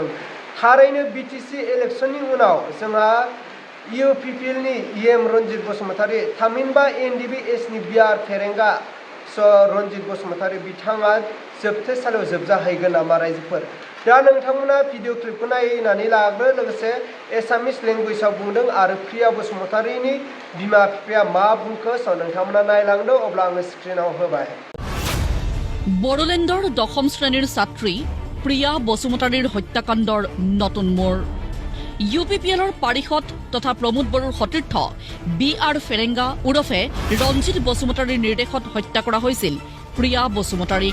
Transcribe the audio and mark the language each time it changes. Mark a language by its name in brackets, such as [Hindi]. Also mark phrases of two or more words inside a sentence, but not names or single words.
[Bodo] थारैनो BTC इलेक्शननि उनाव जोंहा UPPLनि रन्जित बसुमतारी थामहिनबा NDFB नि बिआर फेरेंगा रन्जित बसुमतारी बिथाङा जोबथेसालियाव जोबजाहैगोन नामा रायजोफोर? दा नोंथांमोना [English] video clip [Bodo] नायनानै लाग्रो लोगोसे [English] Assamese language [Bodo] बुंदों आरो प्रिया बसुमतारीनि बिमा बिफाया मा बुंखो नोंथांमोना नायलांदो अब्ला आङो स्क्रिनाव होबाय। [Assamese] বড়োলেণ্ডৰ 10ম শ্ৰেণীৰ ছাত্ৰী প্ৰিয়া বসুমতাৰীৰ হত্যাকাণ্ডৰ নতুন মোড়। UPPLৰ পাৰিষদ তথা প্ৰমোদ বড়োৰ সতীৰ্থ BR ফেৰেংগা ওৰফে ৰঞ্জিত বসুমতাৰীৰ নিৰ্দেশত হত্যা কৰা হৈছিল প্ৰিয়া বসুমতাৰীক।